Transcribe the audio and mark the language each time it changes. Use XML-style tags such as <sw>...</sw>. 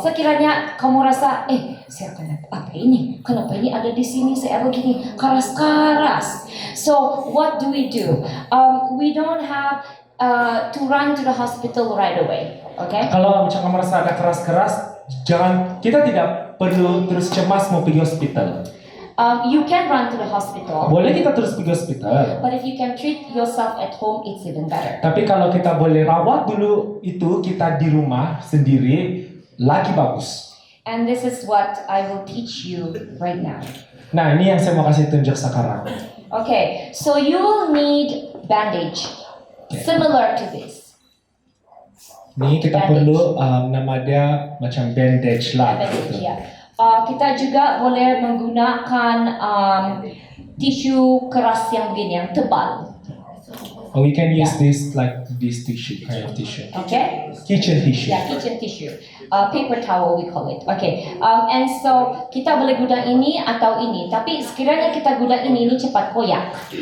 <ms>Sekiranya kamu rasa, saya apa ini? Kenapa ini ada di sini? Saya begini keras-keras.</ms> <en>So what do? We don't have to run to the hospital right away. Okay?</en> <ms>Kalau macam kamu merasa ada keras-keras, kita tidak perlu terus cemas mau pergi hospital.</ms> <en>You can run to the hospital.</en> <ms>Boleh kita terus pergi hospital.</ms> <en>But if you can treat yourself at home, it's even better.</en> <ms>Tapi kalau kita boleh rawat dulu itu kita di rumah sendiri, lagi bagus.</ms> <en>And this is what I will teach you right now.</en> <ms>Nah, ini yang saya mau kasih tunjuk sekarang.</ms> <en>Okay, so you will need bandage, similar to this.</en> <ms>Nih kita perlu nama dia macam bandage lah.</ms> <en>Bandage,</en> <ms>Gitu. ya. Kita juga boleh menggunakan tisu keras yang begini, yang tebal.</ms> <en>We can use this like this tissue, kind of tissue. Okay? Kitchen tissue. Yeah, kitchen tissue. Paper towel we call it. Okay. And so</en> <ms>kita boleh guna ini atau ini. Tapi sekiranya kita guna ini cepat koyak.</ms>